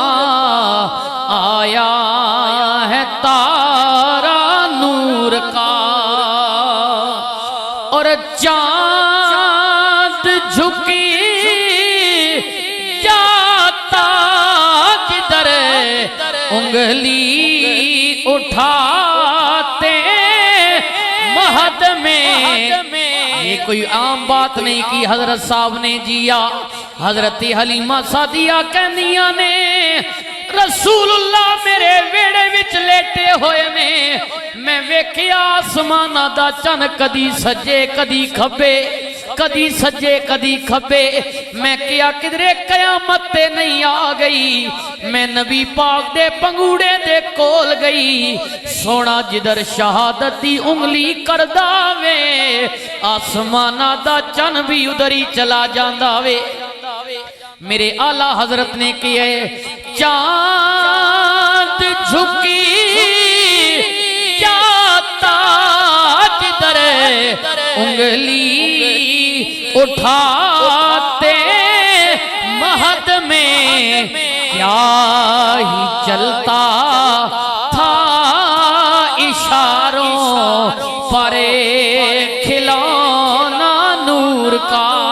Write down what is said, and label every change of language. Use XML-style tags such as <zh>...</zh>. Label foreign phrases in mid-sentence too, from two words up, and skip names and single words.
<ur>آیا ہے تارا نور کا، اور چاند جھکی جاتا جدھر انگلی اٹھاتے مہد میں۔ یہ کوئی عام بات نہیں کی حضرت صاحب نے جیا۔</ur> <pa>حضرت حلیمہ سعدیہ کہندیاں نے رسول اللہ میرے ویڑے وچ لیٹے ہوئے نے، میں ویکھیا آسمانہ دا چن کدی سجے کدی کھبے، کدی سجے کدی کھبے، میں کیا کدرے قیامت تے نہیں آ گئی، میں نبی پاک دے پنگوڑے دے کول گئی، سونا جدر شہادت دی انگلی کردہ وے آسمانہ دا چن بھی ادھر ہی چلا جاندہ وے۔</pa> <ur>میرے اعلیٰ حضرت نے کیا ہے چاند جھکی جاتا جدھر انگلی اٹھاتے مہد میں، کیا ہی چلتا تھا اشاروں پر کھلونا نور کا۔</ur>